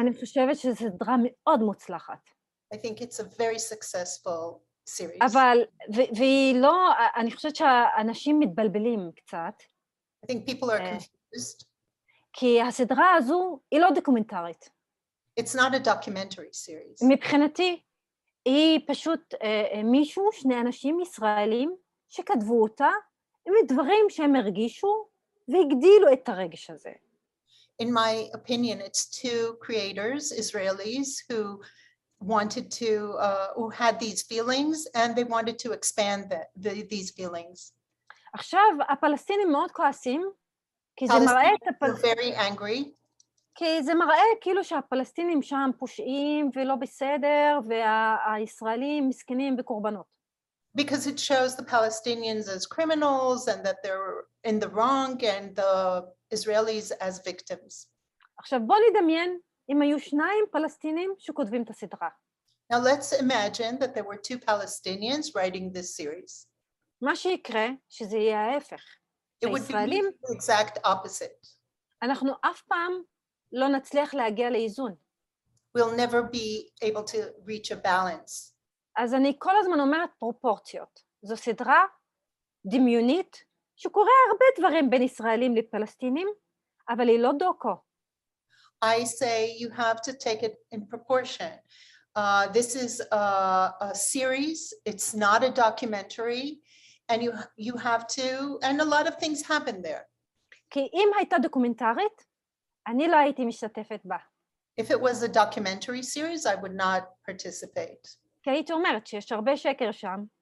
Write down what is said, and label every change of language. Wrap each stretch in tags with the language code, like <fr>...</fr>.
<he>אני חושבת שזו סדרה מאוד מוצלחת.</he> <en>I think it's a very successful series.</en> <he>אבל, והיא לא, אני חושבת שהאנשים מתבלבלים קצת.</he> <en>I think people are confused.</en> <he>כי הסדרה הזו היא לא דוקומנטרית.</he> <en>It's not a documentary series.</en> <he>מבחינתי, היא פשוט שני אנשים ישראלים שכתבו אותה, עם דברים שהם הרגישו והגדילו את הרגש הזה.</he> <en>In my opinion, it's two creators, Israelis, who wanted to, who had these feelings, and they wanted to expand these feelings.</en> <he>עכשיו, הפלסטינים מאוד כועסים, כי זה מראה</he> <en>very angry.</en> <he>כי זה מראה כאילו שהפלסטינים שם פושעים ולא בסדר, והישראלים מסכנים וקורבנות.</he> <en>Because it shows the Palestinians as criminals and that they're in the wrong and the Israelis as victims.</en> <he>עכשיו בוא נדמיין אם היו שניים פלסטינים שכותבים את הסדרה.</he> <en>Now let's imagine that there were two Palestinians writing this series.</en> <he>מה שיקרה שזה יהיה ההפך.</he> <en>It would be the exact opposite.</en> <he>אנחנו אף פעם לא נצליח להגיע לאיזון.</he> <en>We'll never be able to reach a balance.</en> <he>אז אני כל הזמן אומרת פרופורציות. זו סדרה דמיונית שקורה הרבה דברים בין ישראלים לפלסטינים, אבל היא לא דוקו.</he> <en>I say you have to take it in proportion. This is a series. It's not a documentary, and you have to, and a lot of things happen there.</en> <he>כי אם הייתה דוקומנטרית, אני לא הייתי משתתפת בה.</he> <en>If it was a documentary series, I would not participate.</en> <he>כי הייתי אומרת שיש הרבה שקר שם,</he>